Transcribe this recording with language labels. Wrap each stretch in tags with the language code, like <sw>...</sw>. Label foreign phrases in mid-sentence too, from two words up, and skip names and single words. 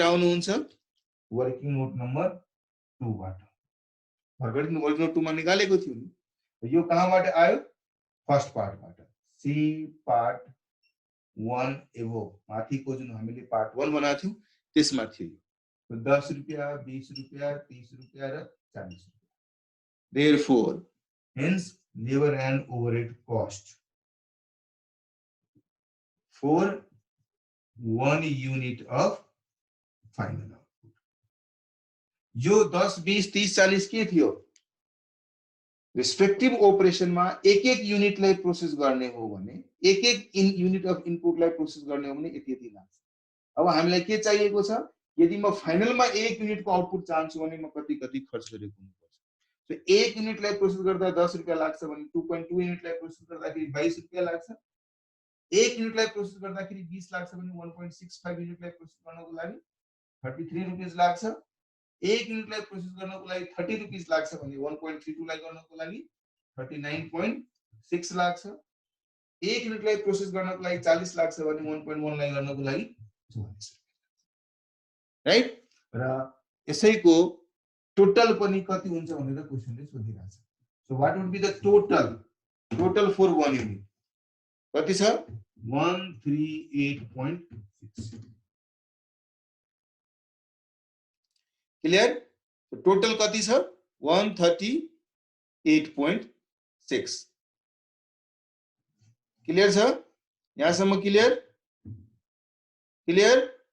<ne>आउनुहुन्छ</ne> <en>working note number</en> <ne>2 बाट भर्खरै</ne> <en>working note</en> <ne>2 मा निकालेको थियो नि यो कहाँबाट आयो फर्स्ट पार्टबाट सी पार्ट 1 एभो माथिको जुन हामीले पार्ट 1 बनाएको थियौं त्यसमा थियो 10 रुपैयाँ 20 रुपैयाँ 30 रुपैयाँ र 40 रुपैयाँ</ne> <en>therefore hence labor and overhead cost for 1 unit of final output</en> <ne>यो 10 20 30 40 के थियो</ne> <en>respective operation</en> <ne>में एक एक यूनिट लाई प्रोसेस गर्ने हो भने एक एक</ne> <en>unit of input</en> <ne>लाई प्रोसेस गर्ने हो भने यति यति लाग्छ अब हामीलाई के चाहिएको छ यदि म फाइनल में एक यूनिट को आउटपुट चाहन्छु भने म कति कति खर्च गरेको हुनुपर्छ तो एक यूनिट लाई प्रोसेस गर्दा 10 रुपैयाँ लाग्छ भने 2.2 यूनिट लाई प्रोसेस गर्दाखेरि 22 रुपैयाँ लाग्छ एक यूनिट लाई प्रोसेस गर्दाखेरि 20 लाग्छ भने 1.65 यूनिट लाई प्रोसेस गर्नको लागि 33 रुपैयाँ लाग्छ एक यूनिट लाई प्रोसेस गर्नको लागि 30 रुपैयाँ लाग्छ भने 1.32 लाई गर्नको लागि 39.6 लाग्छ एक यूनिट लाई प्रोसेस गर्नको लागि 40 लाग्छ भने 1.1 लाई गर्नको लागि 44 राइट र यसैको टोटल पनि कति हुन्छ भनेर क्वेशनले सोधिरहेछ</ne> <en>so what would be the total for 1 unit</en> <ne>कति छ 138.6 क्लियर टोटल कति छ 138.6 क्लियर छ यहाँसम्म क्लियर क्लियर</ne>